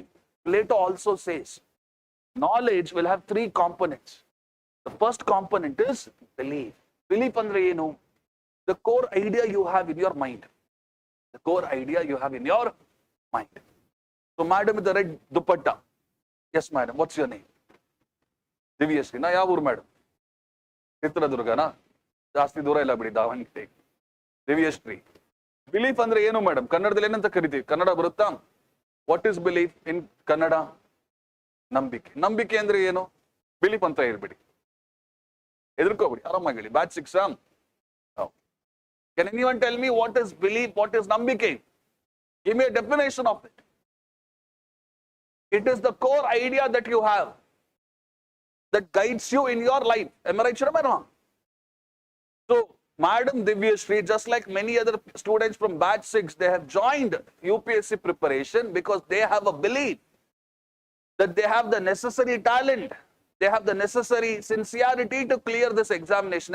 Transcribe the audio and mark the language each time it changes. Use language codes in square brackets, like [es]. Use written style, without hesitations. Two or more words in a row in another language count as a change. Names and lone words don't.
[en] Plato also says, knowledge will have 3 components. The first component is belief. [kn] Belief andre enu? [en] The core idea you have in your mind. The core idea you have in your mind. So, madam with the red dupatta. Yes, madam. What's your name? [kn] Divyasri. ನ ಯಾವ್ ಊರ್ madam? Chitradurga na? ಜಾಸ್ತಿ ದೂರ ಇಲ್ಲ ಬಿಡಿ ದಾವಣಿತೆ. Divyasri. Belief andre enu madam? ಕನ್ನಡದಲ್ಲಿ ಏನಂತ ಕರೀತಿ? ಕನ್ನಡ ಬರುತ್ತಾ? [en] What is belief in Kannada? [kn] ನಂಬಿಕೆ. ನಂಬಿಕೆ ಅಂದ್ರೆ ಏನು? Belief ಅಂತ ಇರ್ಬಿಡಿ. ಎದುರ್ಕೋಬಿಡಿ. ಆರಾಮಗಿಲಿ. [en] Batch 6 No. Can anyone tell me what is belief? What is nambike? Give me a definition of it. It is the core idea that you have that guides you in your life. Am I right or am I wrong? So, Madam Divyasri, just like many other students from batch 6, they have joined UPSC preparation because they have a belief that they have the necessary talent, they have the necessary sincerity to clear this examination.